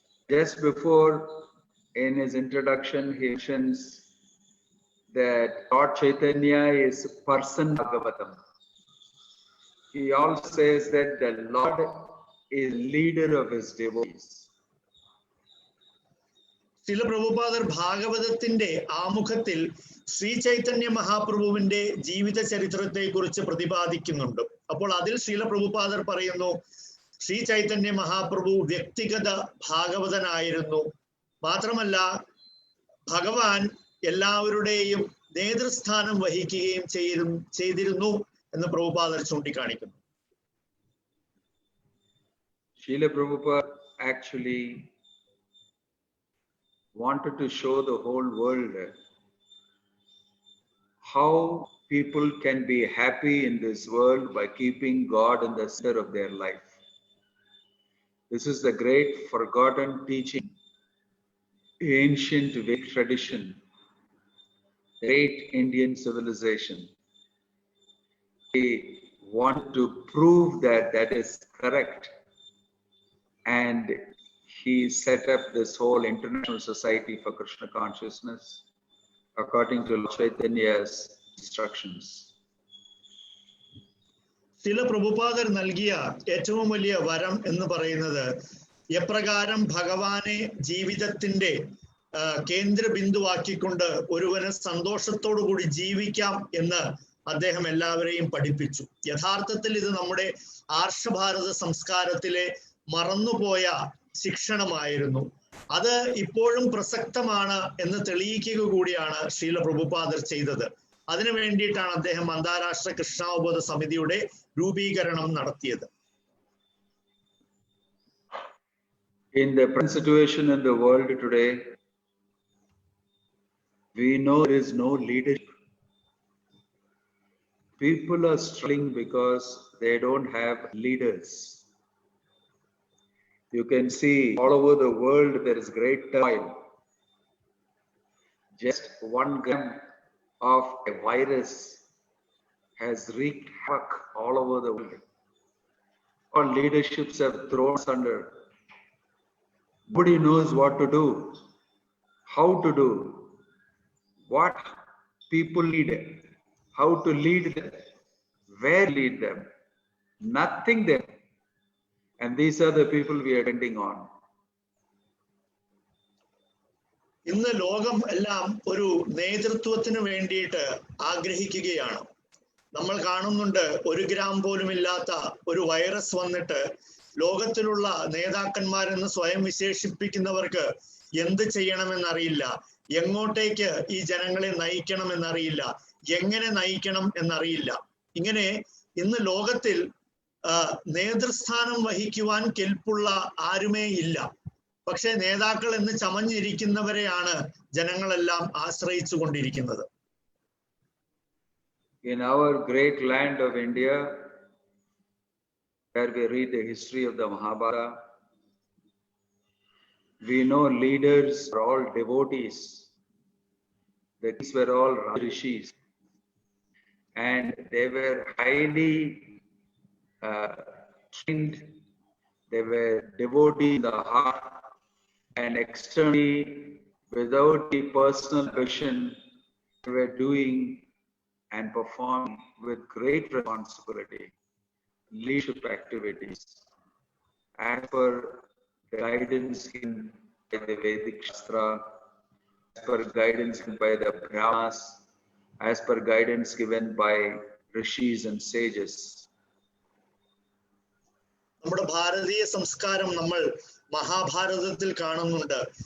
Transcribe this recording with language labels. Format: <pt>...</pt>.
<en>Just before, in his introduction, he mentions that Lord Chaitanya is person Bhagavatam. He also says that the Lord is leader of his devotees.</en> <ml>Srila പ്രഭുപാദർ ഭാഗവതത്തിന്റെ ആമുഖത്തിൽ ശ്രീ ചൈതന്യ മഹാപ്രഭുവിന്റെ ജീവിത ചരിത്രത്തെ കുറിച്ച് പ്രതിപാദിക്കുന്നുണ്ട്. അപ്പോൾ അതിൽ ശ്രീല പ്രഭുപാദർ പറയുന്നു, ശ്രീ ചൈതന്യ മഹാപ്രഭു വ്യക്തിഗത ഭാഗവതനായിരുന്നു. മാത്രമല്ല ഭഗവാൻ എല്ലാവരുടെയും നേതൃസ്ഥാനം വഹിക്കുകയും ചെയ്തിരുന്നു എന്ന് പ്രഭുപാദർ ചൂണ്ടിക്കാണിക്കുന്നു.</ml> <en>Srila Prabhupada actually wanted to show the whole world how people can be happy in this world by keeping God in the center of their life. This is the great forgotten teaching, ancient Vedic tradition, great Indian civilization. He wanted to prove that that is correct, and he set up this whole International Society for Krishna Consciousness according to Lord Chaitanya's instructions.</en> <ml>Srila പ്രഭുപാദർ നൽകിയ ഏറ്റവും വലിയ വരം എന്ന് പറയുന്നത് എപ്രകാരം ഭഗവാനെ ജീവിതത്തിന്റെ കേന്ദ്ര ബിന്ദുവാക്കിക്കൊണ്ട് ഒരുവന് സന്തോഷത്തോടു കൂടി ജീവിക്കാം എന്ന് അദ്ദേഹം എല്ലാവരെയും പഠിപ്പിച്ചു. യഥാർത്ഥത്തിൽ ഇത് നമ്മുടെ ആർഷഭാരത സംസ്കാരത്തിലെ മറന്നുപോയ ശിക്ഷണമായിരുന്നു. അത് ഇപ്പോഴും പ്രസക്തമാണ് എന്ന് തെളിയിക്കുക കൂടിയാണ് ശ്രീല പ്രഭുപാദർ ചെയ്തത്. അതിനു വേണ്ടിയിട്ടാണ് അദ്ദേഹം അന്താരാഷ്ട്ര കൃഷ്ണാവബോധ സമിതിയുടെ രൂപീകരണം നടത്തിയത്.</ml> <en>In the present situation in the world today, we know there is no leadership. People are struggling because they don't have leaders. You can see all over the world there is great turmoil. Just 1 gram of a virus has wreaked havoc all over the world. All leaderships have thrown us under. Nobody knows what to do, how to do, what people need, how to lead them, where to lead them. Nothing there. And these are the people we are depending on.</en> <ml>ഇന്ന് ലോകം എല്ലാം ഒരു നേതൃത്വത്തിന് വേണ്ടിയിട്ട് ആഗ്രഹിക്കുകയാണ്. നമ്മൾ കാണുന്നുണ്ട് 1 gram പോലും ഇല്ലാത്ത ഒരു വൈറസ് വന്നിട്ട് ലോകത്തിലുള്ള നേതാക്കന്മാരെന്ന് സ്വയം വിശേഷിപ്പിക്കുന്നവർക്ക് എന്ത് ചെയ്യണമെന്നറിയില്ല, എങ്ങോട്ടേക്ക് ഈ ജനങ്ങളെ നയിക്കണമെന്നറിയില്ല, എങ്ങനെ നയിക്കണം എന്നറിയില്ല. ഇങ്ങനെ ഇന്ന് ലോകത്തിൽ നേതൃസ്ഥാനം വഹിക്കുവാൻ കെൽപ്പുള്ള ആരുമേ ഇല്ല. പക്ഷെ നേതാക്കൾ എന്ന് ചമഞ്ഞിരിക്കുന്നവരെയാണ് ജനങ്ങളെല്ലാം ആശ്രയിച്ചു കൊണ്ടിരിക്കുന്നത്.</ml> <en>In our great land of India, where we read the history of the Mahabharata, we know leaders are all devotees. The kings were all rishis, and they were highly trained. They were devotees in the heart, and externally, without the personal vision, they were doing and performing with great responsibility leadership activities as per the guidance given by the Vedic Shastra, as per guidance given by the Brahmas, as per guidance given by rishis and sages.</en> <ml>നമ്മുടെ ഭാരതീയ സംസ്കാരം നമ്മൾ മഹാഭാരതത്തിൽ കാണുന്നുണ്ട്.</ml>